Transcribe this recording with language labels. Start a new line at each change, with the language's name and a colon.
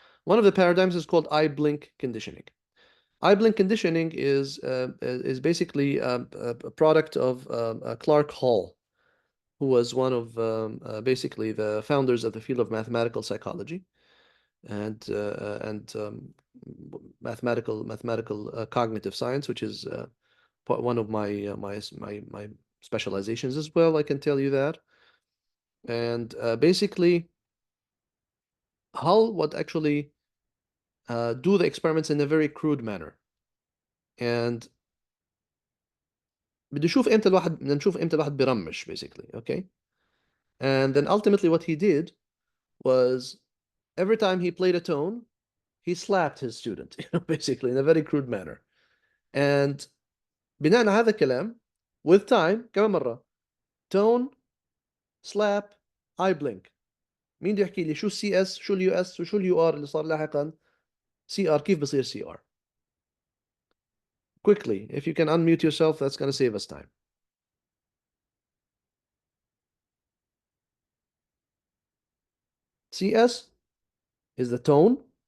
English: One of the paradigms is called eye blink conditioning. Eye blink conditioning is basically a product of Clark Hall, who was one of basically the founders of the field of mathematical psychology and mathematical cognitive science, which is one of my specializations as well. I can tell you that. And basically, Hull would actually do the experiments in a very crude manner. And
Arabic: بدنا نشوف امتى الواحد بيرمش
English: basically, okay? And then ultimately what he did was every time he played a tone, he slapped his student, basically in a very crude manner.
Arabic: And بناء على هذا الكلام,
English: with time,
Arabic: كمان مرة,
English: tone, slap, eye blink.
Arabic: مين بده يحكي لي شو السي اس، شو اليو اس، وشو اليو ار اللي صار لاحقا؟ CR كيف بصير CR?
English: Quickly, if you can unmute yourself, that's going to save us time. CS is the tone.